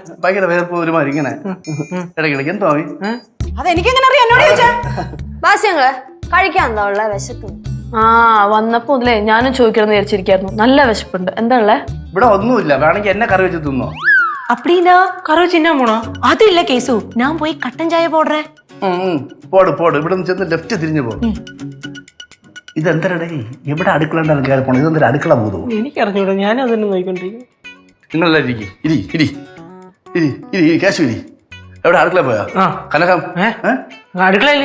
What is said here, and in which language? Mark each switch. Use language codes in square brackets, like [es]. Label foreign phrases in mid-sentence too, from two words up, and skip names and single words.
[ml] ഭയങ്കര വേർപ്പ് ഒരുമാതിരി ഇങ്ങനെ ഇടയ്ക്കിടയ്ക്ക്. എന്തോ മാമി? അതെനിക്കെങ്ങനെ അറിയാം? എന്നോട് ചോദിച്ചാ. ബാസ്യങ്ങള് കഴിക്കാൻ എന്താ ഉള്ള വിശക്കും? വന്നപ്പോ മുതലേ ഞാനും ചോദിക്കണമെന്ന് വിചാരിച്ചിരിക്കായിരുന്നു. നല്ല വിശപ്പുണ്ട്. എന്താ ഉള്ളേ? ഇവിടെ ഒന്നുമില്ല. വേണമെങ്കിൽ എന്നെ കറി വെച്ച് തിന്നോ. [ta] அப்படினா [ml] കറി ചിന്നാൻ പോണോ? [ta] அது இல்ல கேசு, நான் போய் கட்டன் சாய போடுறேன். [ml] പോട്. ഇവിടെ നിന്ന് ചെന്ന് ലെഫ്റ്റ് തിരിഞ്ഞു പോ. ഇതെന്തരടേ എവിടെ അടുക്കള ഉണ്ടാകും കയറി പോണം ഇതെന്തൊരു അടുക്കള പോകുമോ? എനിക്കറിഞ്ഞൂടാ, ഞാനും അതന്നെ നോക്കിക്കൊണ്ടിരിക്കും. നിങ്ങളെല്ലാവരും ഇരി ഇരി ഇരി ഇരി ഇരി കേശു ഇരി. എവിടെ അടുക്കള പോയാ? കനകം അടുക്കളയില്